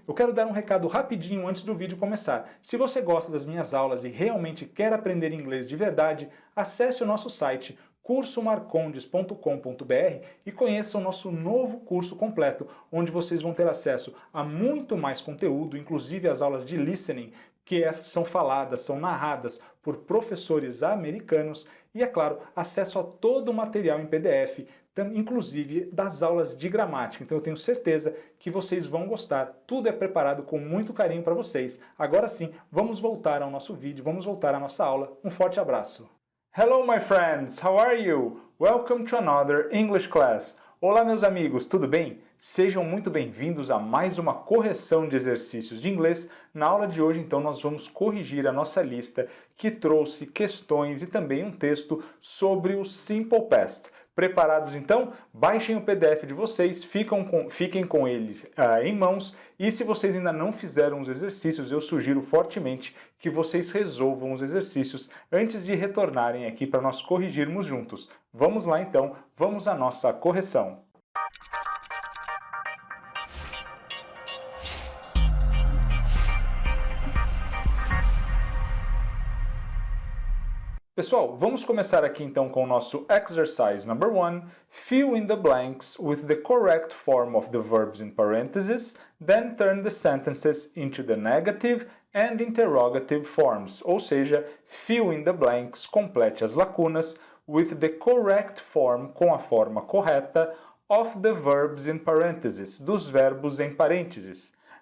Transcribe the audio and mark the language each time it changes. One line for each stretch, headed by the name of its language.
Portuguese: Eu quero dar um recado rapidinho antes do vídeo começar. Se você gosta das minhas aulas e realmente quer aprender inglês de verdade, acesse o nosso site cursomarcondes.com.br e conheça o nosso novo curso completo, onde vocês vão ter acesso a muito mais conteúdo, inclusive as aulas de listening, são faladas, são narradas por professores americanos e, é claro, acesso a todo o material em PDF, inclusive das aulas de gramática. Então eu tenho certeza que vocês vão gostar. Tudo é preparado com muito carinho para vocês. Agora sim, vamos voltar ao nosso vídeo, vamos voltar à nossa aula. Um forte abraço.
English: Hello my friends, how are you? Welcome to another English class.
Portuguese: Olá meus amigos, tudo bem? Sejam muito bem-vindos a mais uma correção de exercícios de inglês. Na aula de hoje, então, nós vamos corrigir a nossa lista que trouxe questões e também um texto sobre o Simple Past. Preparados então? Baixem o PDF de vocês, fiquem com eles em mãos e se vocês ainda não fizeram os exercícios, eu sugiro fortemente que vocês resolvam os exercícios antes de retornarem aqui para nós corrigirmos juntos. Vamos lá então, vamos à nossa correção. Pessoal, vamos começar aqui então com o nosso
English: exercise number 1. Fill in the blanks with the correct form of the verbs in parentheses, then turn the sentences into the negative and interrogative forms.
Portuguese: Ou seja,
English: fill in the blanks,
Portuguese: complete as lacunas,
English: with the correct form,
Portuguese: com a forma correta,
English: of the verbs in parentheses,
Portuguese: dos verbos em parênteses.